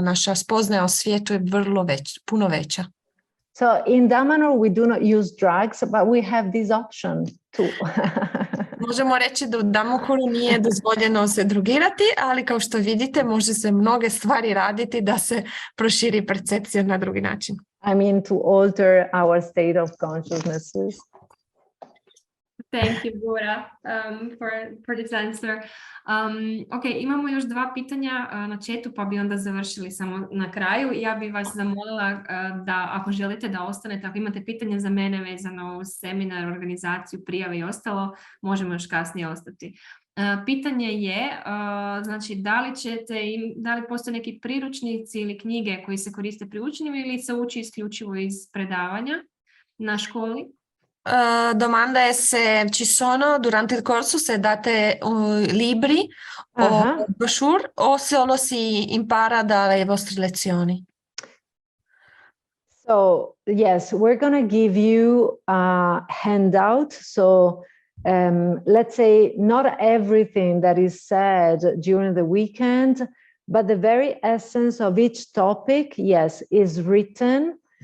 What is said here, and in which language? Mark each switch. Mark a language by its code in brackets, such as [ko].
[hr] Naša spoznaja o svijetu je puno veća. [en] So in Damanhur we do not use drugs, but we have this option too. [hr] Možemo reći da u Damanhuru nije dozvoljeno se drogirati, ali kao što vidite može se mnoge stvari raditi da se proširi percepcija na drugi način. [en] I mean to alter our state of consciousnesses. Thank you, Goura, for this answer. [hr] Ok, imamo još 2 pitanja na chatu, pa bi onda završili samo na kraju. Ja bih vas zamolila da ako želite da ostanete, ako imate pitanja za mene vezano uz seminar, organizaciju, prijave i ostalo, možemo još kasnije ostati. Pitanje je, znači, da li postoje neki priručnici ili knjige koji se koriste pri učenjima ili se uči isključivo iz predavanja na školi? [it] Domanda è se ci sono durante il corso, se date libri o brochure o solo si impara dalle vostre lezioni. [en] So yes, we're going to give you a handout. So let's say not everything that is said during the weekend, but the very essence of each topic, yes, is written.